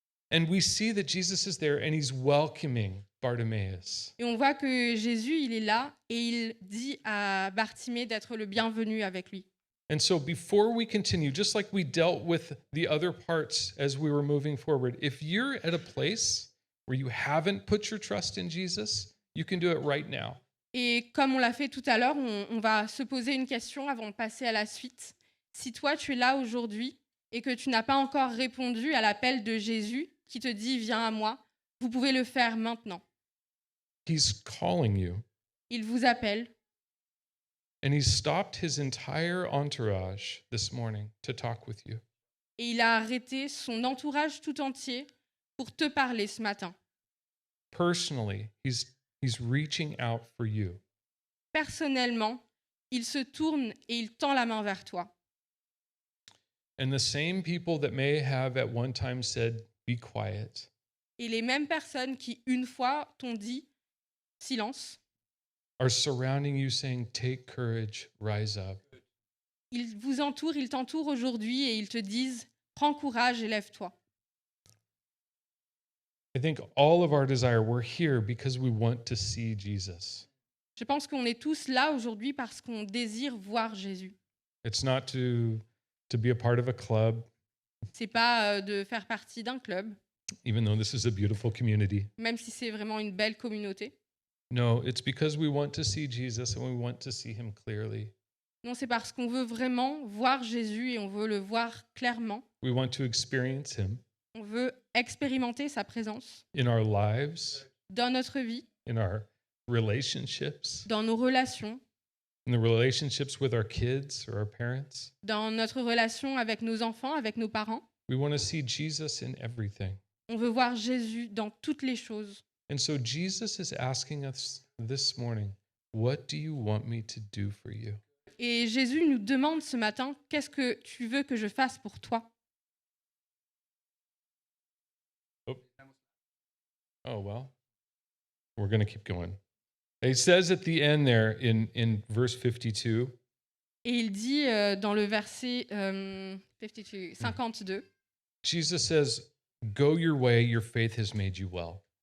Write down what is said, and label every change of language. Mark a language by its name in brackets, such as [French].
[English] And we see that Jesus is there and he's welcoming Bartimaeus. [French] Et on voit que Jésus, il est là et il dit à Bartimée d'être le bienvenu avec lui. [English] And so before we continue, just like we dealt with the other parts as we were moving forward, if you're at a place where you haven't put your trust in Jesus, you can do it right now. [French] Et comme on l'a fait tout à l'heure, on va se poser une question avant de passer à la suite. Si toi, tu es là aujourd'hui et que tu n'as pas encore répondu à l'appel de Jésus qui te dit « Viens à moi », vous pouvez le faire maintenant. [English] He's calling you. [French] Il vous appelle [English] And he's stopped his entire entourage this morning to talk with you. [French] et il a arrêté son entourage tout entier pour te parler ce matin. [English] Personally, he's reaching out for you. [French] Personnellement, il se tourne et il tend la main vers toi. [English] And the same people that may have at one time said, be quiet, [French] Et les mêmes personnes qui, une fois, t'ont dit « Silence », [English] are surrounding you saying, take courage, rise up. [French] ils vous entourent, ils t'entourent aujourd'hui et ils te disent « Prends courage et lève-toi ». [English] I think all of our desire, we're here because we want to see Jesus. [French] Je pense qu'on est tous là aujourd'hui parce qu'on désire voir Jésus. [English] It's not to be a part of a club, [French] C'est pas de faire partie d'un club, [English] even though this is a beautiful community. [French] même si c'est vraiment une belle communauté. [English] No, it's because we want to see Jesus and we want to see him clearly. [French] Non, c'est parce qu'on veut vraiment voir Jésus et on veut le voir clairement. [English] We want to experience him [French] On veut expérimenter sa présence [English] in our lives, [French] dans notre vie, [English] in our relationships, [French] dans nos relations, [English] in the relationships with our kids or our parents. [French] dans notre relation avec nos enfants, avec nos parents. [English] We want to see Jesus in everything. [French] On veut voir Jésus dans toutes les choses. [English] And so Jesus is asking us this morning, what do you want me to do for you? [French] Et Jésus nous demande ce matin, qu'est-ce que tu veux que je fasse pour toi? [English] Oh, well, we're going to keep going. It says at the end there in verse 52, [French] Et il dit dans le verset 52, [English] Jesus says, go your way, your faith has made you well.